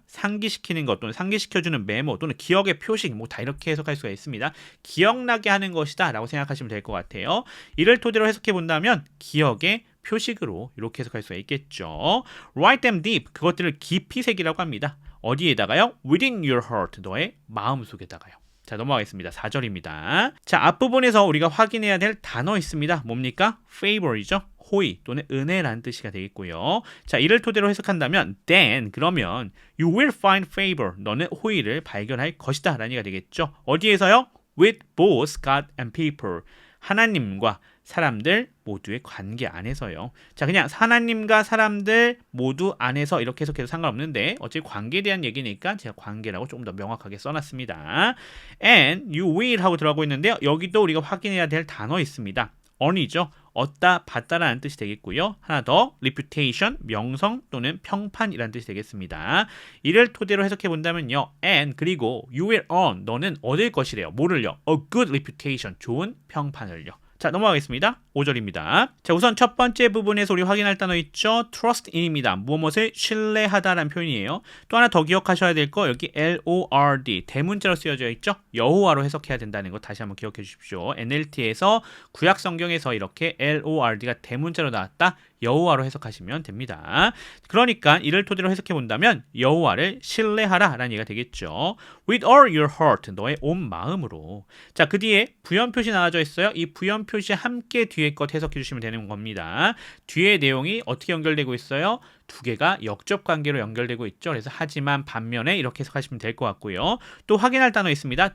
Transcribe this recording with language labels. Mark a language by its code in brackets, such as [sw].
[ko] 상기시키는 것 또는 상기시켜주는 메모 또는 기억의 표식, 뭐 다 이렇게 해석할 수가 있습니다. 기억나게 하는 것이다 라고 생각하시면 될 것 같아요. 이를 토대로 해석해 본다면 기억의 표식으로 이렇게 해석할 수가 있겠죠. [en] Write them deep, [ko] 그것들을 깊이 새기라고 합니다. 어디에다가요? [en] Within your heart, [ko] 너의 마음속에다가요. 자, 넘어가겠습니다. 4절입니다. 자, 앞부분에서 우리가 확인해야 될 단어 있습니다. 뭡니까? favor이죠. 호의 또는 은혜라는 뜻이가 되겠고요. 자, 이를 토대로 해석한다면 then, 그러면 [en] you will find favor, [ko] 너는 호의를 발견할 것이다 라는 얘기가 되겠죠. 어디에서요? [en] with both God and people, [ko] 하나님과 사람들 모두의 관계 안에서요. 자, 그냥 하나님과 사람들 모두 안에서 이렇게 해석해도 상관없는데 어차피 관계에 대한 얘기니까 제가 관계라고 조금 더 명확하게 써놨습니다. [en] And you will [ko] 하고 들어가고 있는데요. 여기도 우리가 확인해야 될 단어 있습니다. earn이죠. 얻다, 받다라는 뜻이 되겠고요. 하나 더, reputation, 명성 또는 평판이라는 뜻이 되겠습니다. 이를 토대로 해석해 본다면요. and 그리고 [en] you will earn, [ko] 너는 얻을 것이래요. 뭐를요? [en] a good reputation, [ko] 좋은 평판을요. 자, 넘어가겠습니다. 5절입니다. 자, 우선 첫 번째 부분에서 우리 확인할 단어 있죠? trust in입니다. 무엇을 신뢰하다라는 표현이에요. 또 하나 더 기억하셔야 될 거, 여기 Lord, 대문자로 쓰여져 있죠? 여호와로 해석해야 된다는 거 다시 한번 기억해 주십시오. NLT에서 구약 성경에서 이렇게 Lord가 대문자로 나왔다. 여호와로 해석하시면 됩니다. 그러니까 이를 토대로 해석해 본다면 여호와를 신뢰하라 라는 얘기가 되겠죠. [en] With all your heart, [ko] 너의 온 마음으로. 자, 그 뒤에 부연 표시 나와져 있어요. 이 부연 표시 함께 뒤에 것 해석해 주시면 되는 겁니다. 뒤에 내용이 어떻게 연결되고 있어요? 두 개가 역접 관계로 연결되고 있죠. 그래서 하지만 반면에 이렇게 해석하시면 될 것 같고요. 또 확인할 단어 있습니다.